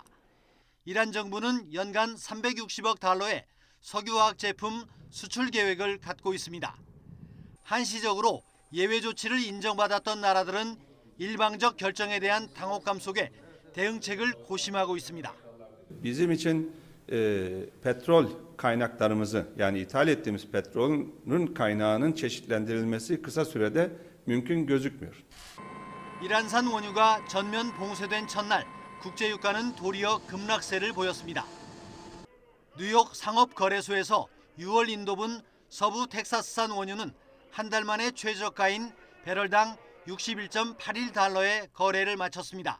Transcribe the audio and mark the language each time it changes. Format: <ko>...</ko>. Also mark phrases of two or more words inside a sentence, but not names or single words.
<ko>이란 정부는 연간 360억 달러의 석유화학 제품 수출 계획을 갖고 있습니다. 한시적으로 예외 조치를 인정받았던 나라들은 일방적 결정에 대한 당혹감 속에 대응책을 고심하고 있습니다.</ko> <tr>Bizim için petrol kaynaklarımızı yani ithal ettiğimiz petrolün kaynağının çeşitlendirilmesi kısa sürede mümkün gözükmüyor.</tr> <ko>이란산 원유가 전면 봉쇄된 첫날 국제 유가는 도리어 급락세를 보였습니다. 뉴욕 상업거래소에서 6월 인도분 서부 텍사스산 원유는 한 달 만에 최저가인 배럴당 61.81달러에 거래를 마쳤습니다.</ko>